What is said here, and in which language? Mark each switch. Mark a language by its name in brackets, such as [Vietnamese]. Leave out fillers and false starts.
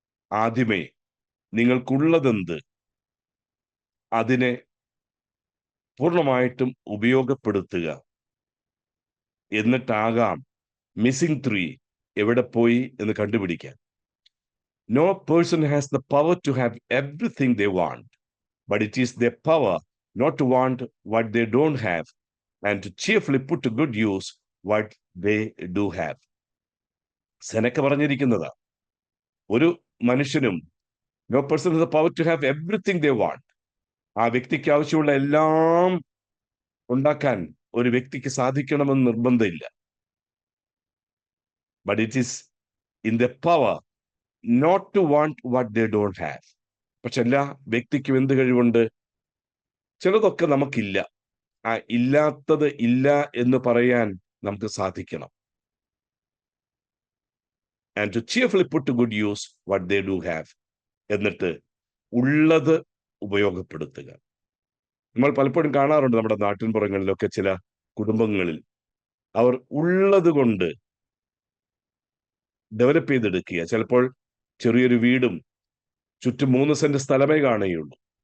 [Malayalam] ആദ്യമേ നിങ്ങൾക്കുള്ളതെന്ത് അതിനെ പൂർണ്ണമായിട്ടും ഉപയോഗപ്പെടുത്തുക. എന്നിട്ടാകാം മിസ്സിംഗ് ത്രീ എവിടെ പോയി എന്ന് കണ്ടുപിടിക്കാൻ. [English] No person has the power to have everything they want, but it is their power not to want what they don't have and to cheerfully put to good use what they do have. [Malayalam] സെനക്ക പറഞ്ഞിരിക്കുന്നതാ, ഒരു മനുഷ്യനും [English] no person has the power to have everything they want. [Malayalam] ആ വ്യക്തിക്ക് ആവശ്യമുള്ള എല്ലാം ഉണ്ടാക്കാൻ ഒരു വ്യക്തിക്ക് സാധിക്കണമെന്ന് നിർബന്ധമില്ല. [English] But it is in their power not to want what they don't have. [Malayalam] പക്ഷെ എല്ലാ വ്യക്തിക്കും എന്ത് കഴിവുണ്ട്? ചിലതൊക്കെ നമുക്കില്ല. ആ ഇല്ലാത്തത് ഇല്ല എന്ന് പറയാൻ നമുക്ക് സാധിക്കണം. [English] And to cheerfully put to good use what they do have. [Malayalam] എന്നിട്ട് ഉള്ളത് ഉപയോഗപ്പെടുത്തുക. നമ്മൾ പലപ്പോഴും കാണാറുണ്ട് നമ്മുടെ നാട്ടിൻപുറങ്ങളിലൊക്കെ ചില കുടുംബങ്ങളിൽ അവർ ഉള്ളത് കൊണ്ട് ഡെവലപ്പ് ചെയ്തെടുക്കുക. ചിലപ്പോൾ ചെറിയൊരു വീടും ചുറ്റും 3 സെന്റ് സ്ഥലമേ കാണുകയുള്ളൂ.